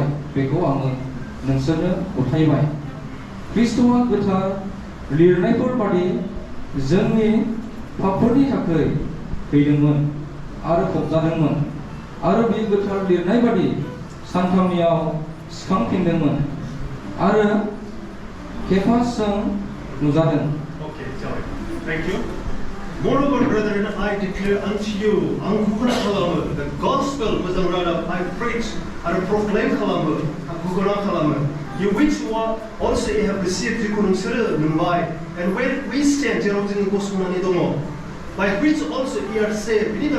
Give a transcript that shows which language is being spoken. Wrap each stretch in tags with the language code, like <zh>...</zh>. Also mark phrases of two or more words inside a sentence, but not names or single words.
<brx>बेखौ आङो नोंसोरनो गथायबाय ख्रिस्ट'आ गोथार लिरनायफोर बादि जोंनि पापफोरनि थाखाय थैदोंमोन आरो फबजादोंमोन आरो बे गोथार लिरनाय बादि सानथामनियाव सिखांफिनदोंमोन आरो केफासजों नुजादों</brx> <en>Okay, sorry. Thank you. Moreover, brethren, I declare unto you, the gospel was the word I preach and proclaim you which also have received and where we stand by which also ye are saved.</en>